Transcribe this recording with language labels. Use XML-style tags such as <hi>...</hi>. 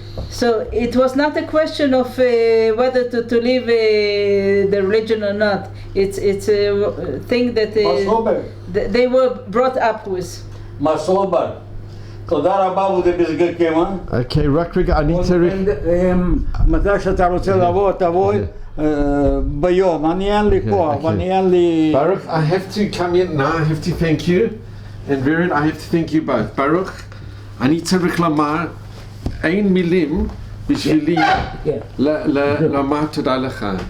<en>So it was not a question of whether to leave the religion or not. It's a thing that they were brought up with.</en> <he>מסובר. תודה רבה ובזגקים, Okay, רק רגע, אני צריך... מתי שאתה רוצה לבוא, תבוא ביום. אני אין לי כוח, אני אין לי...</he> <en>Baruch, I have to come in now, I have to thank you. And Viren, I have to thank you both.</en> <he>Baruch, אני צריך לומר אין מילים בשבילי לומר תודה לך.</he>